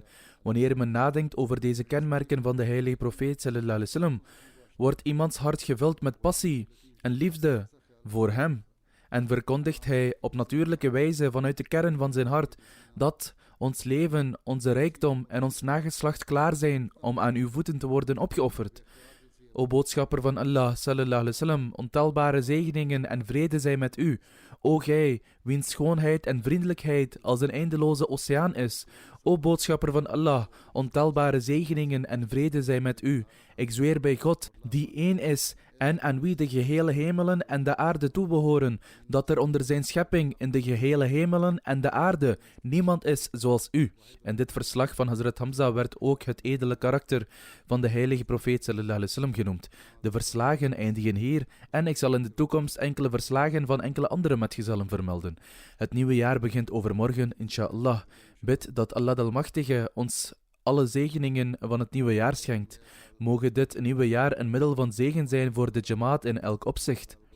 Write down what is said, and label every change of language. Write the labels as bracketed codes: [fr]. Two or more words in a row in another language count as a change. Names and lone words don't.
[nl] Wanneer men nadenkt over deze kenmerken van de heilige profeet [ar] صلى الله عليه وسلم, [nl] wordt iemands hart gevuld met passie en liefde voor hem en verkondigt hij op natuurlijke wijze vanuit de kern van zijn hart dat ons leven, onze rijkdom en ons nageslacht klaar zijn om aan uw voeten te worden opgeofferd. O boodschapper van Allah, [ar] صلى الله عليه وسلم, [nl] ontelbare zegeningen en vrede zij met u. O gij, wiens schoonheid en vriendelijkheid als een eindeloze oceaan is. O boodschapper van Allah, ontelbare zegeningen en vrede zij met u. Ik zweer bij God, die één is en aan wie de gehele hemelen en de aarde toebehoren, dat er onder zijn schepping in de gehele hemelen en de aarde niemand is zoals u. En dit verslag van Hazrat Hamza werd ook het edele karakter van de heilige profeet [ar] صلى الله عليه وسلم [nl] genoemd. De verslagen eindigen hier en ik zal in de toekomst enkele verslagen van enkele andere metgezellen vermelden. Het nieuwe jaar begint overmorgen, inshallah. Bid dat Allah de Almachtige ons alle zegeningen van het nieuwe jaar schenkt. Mogen dit nieuwe jaar een middel van zegen zijn voor de jamaat in elk opzicht.